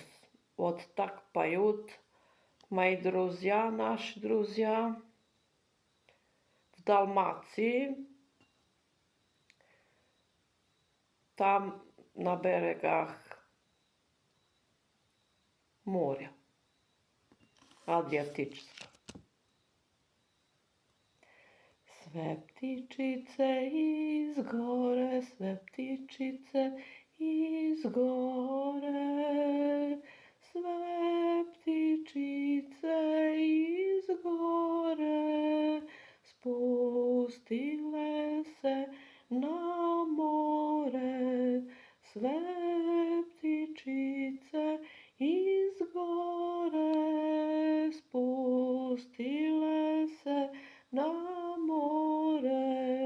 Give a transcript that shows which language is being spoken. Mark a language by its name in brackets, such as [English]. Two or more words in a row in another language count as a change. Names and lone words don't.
[Russian] Вот так поют мои друзья, наши друзья в Далмации. Там на берегах моря Adriatičkog. [Croatian] Sve ptičice izgore, sve ptičice izgore, sve ptičice izgore, spustile se na more, sve ptičice izgore, spustile se na more.